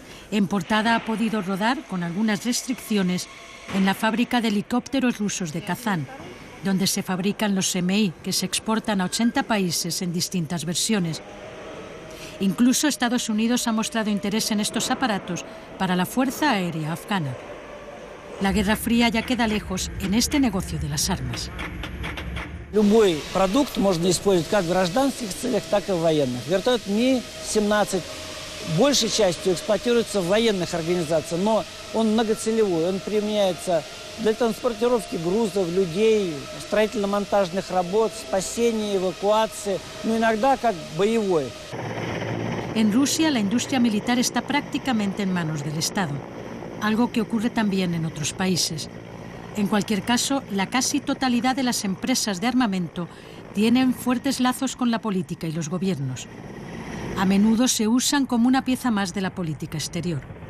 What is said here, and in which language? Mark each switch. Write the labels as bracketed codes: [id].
[es] En portada ha podido rodar, con algunas restricciones, en la fábrica de helicópteros rusos de Kazán, donde se fabrican los MI, que se exportan a 80 países en distintas versiones. Incluso Estados Unidos ha mostrado interés en estos aparatos para la Fuerza Aérea Afgana. La Guerra Fría ya queda lejos en este negocio de las armas. [ru] Любой продукт можно использовать как в гражданских целях, так и в военных. Вертолет Ми-17 большей частью эксплуатируется в военных организациях, но он многоцелевой, он применяется для транспортировки грузов, людей, строительно-монтажных работ, спасения, эвакуации, но иногда как боевой. [es] En Rusia, la industria militar está prácticamente en manos del Estado, algo que ocurre también en otros países. En cualquier caso, la casi totalidad de las empresas de armamento tienen fuertes lazos con la política y los gobiernos. A menudo se usan como una pieza más de la política exterior.